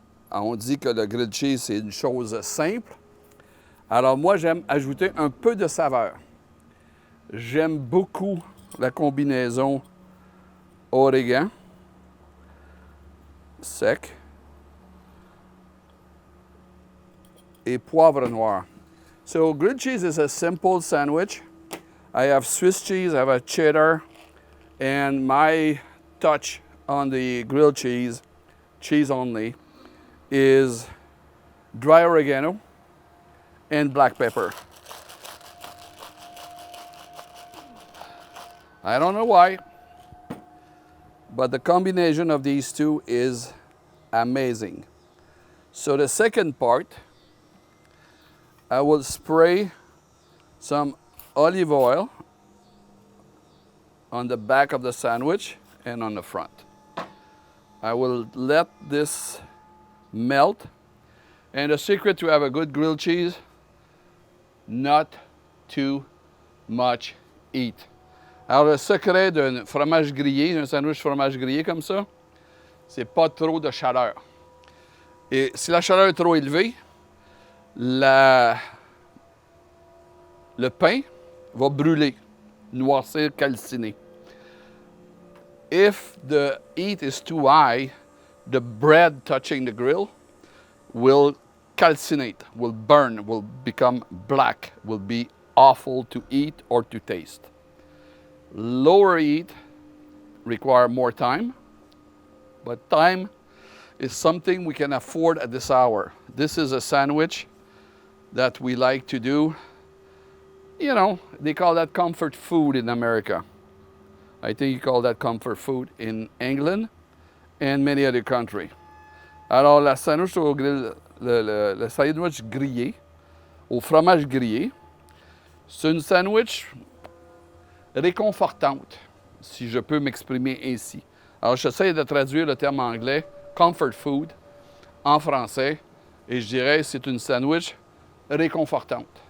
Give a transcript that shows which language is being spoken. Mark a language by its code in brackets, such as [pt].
[fr] Alors, on dit que le grilled cheese, c'est une chose simple. Alors, moi, j'aime ajouter un peu de saveur. J'aime beaucoup la combinaison Oregano sec et poivre noir. [en] So grilled cheese is a simple sandwich. I have Swiss cheese, I have a cheddar, and my touch on the grilled cheese, cheese only, is dry oregano and black pepper. I don't know why, but the combination of these two is amazing. So the second part, I will spray some olive oil on the back of the sandwich and on the front. I will let this melt. And the secret to have a good grilled cheese, not too much heat. [fr] Alors, le secret d'un fromage grillé, d'un sandwich fromage grillé comme ça, c'est pas trop de chaleur. Et si la chaleur est trop élevée, le pain va brûler, noircir, calciner. [en] If the heat is too high, the bread touching the grill will calcinate, will burn, will become black, will be awful to eat or to taste. Lower heat require more time, but time is something we can afford at this hour. This is a sandwich that we like to do. You know, they call that comfort food in America. I think you call that comfort food in England and many other countries. [fr] Alors, la sandwich au grill, le sandwich grillé, au fromage grillé, c'est une sandwich réconfortante, si je peux m'exprimer ainsi. Alors, j'essaie de traduire le terme anglais comfort food en français et je dirais c'est une sandwich réconfortante.